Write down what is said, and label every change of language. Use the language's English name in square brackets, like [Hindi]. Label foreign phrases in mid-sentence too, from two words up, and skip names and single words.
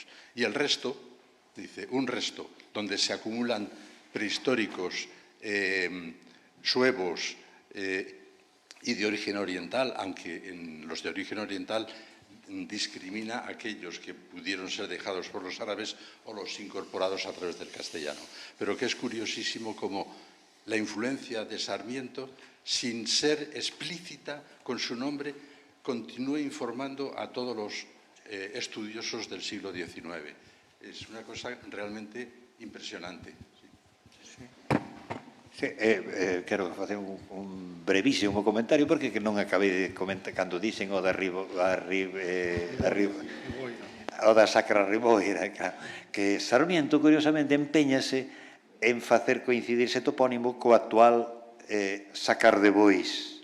[Spanish] Y el resto, dice, un resto donde se acumulan prehistóricos, suevos y de origen oriental, aunque en los de origen oriental discrimina a aquellos que pudieron ser dejados por los árabes o los incorporados a través del castellano. Pero que es curiosísimo cómo la influencia de Sarmiento, sin ser explícita con su nombre, continúa informando a todos los estudiosos del siglo XIX. Es una cosa realmente impresionante. [Galician] Sí, quero facer un brevísimo comentario porque que non acabei de comentar cando dicen o da o da Sacra Riboira, que Sarmiento, curiosamente, empeñase en facer coincidir ese topónimo co actual Sacar de Bois.